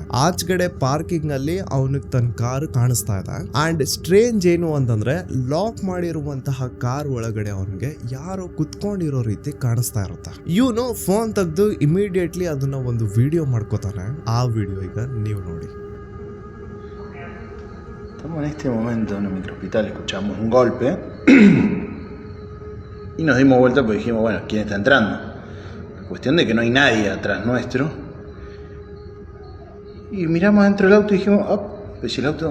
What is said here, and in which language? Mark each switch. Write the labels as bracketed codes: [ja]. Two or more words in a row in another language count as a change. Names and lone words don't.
[kn] ಆಚೆಗಡೆ ಪಾರ್ಕಿಂಗ್ ಅಲ್ಲಿ ಅವನಿಗೆ ತನ್ನ ಕಾರ್ ಕಾಣಿಸ್ತಾ ಇದೆ. [en] and strange [kn] ಏನು ಅಂತಂದ್ರೆ ಲಾಕ್ ಮಾಡಿರುವಂತಹ ಕಾರ್ ಒಳಗಡೆ ಅವನಿಗೆ ಯಾರೋ ಕುತ್ಕೊಂಡಿರೋ ರೀತಿ ಕಾಣಿಸ್ತಾ ಇರುತ್ತೆ. ಇವನು ಫೋನ್ ತೆಗೆದು ಇಮಿಡಿಯೇಟ್ಲಿ ಅದನ್ನ ಒಂದು ವಿಡಿಯೋ ಮಾಡ್ಕೋತಾನೆ. ಆ ವಿಡಿಯೋ ಈಗ ನೀವು ನೋಡಿ. [es] Estamos en este momento en el microhospital, escuchamos un golpe y nos dimos vuelta porque dijimos, bueno, ¿quién está entrando? Cuestión de que no hay nadie atrás nuestro. Y miramos dentro del auto y dijimos, oh, pues si el auto...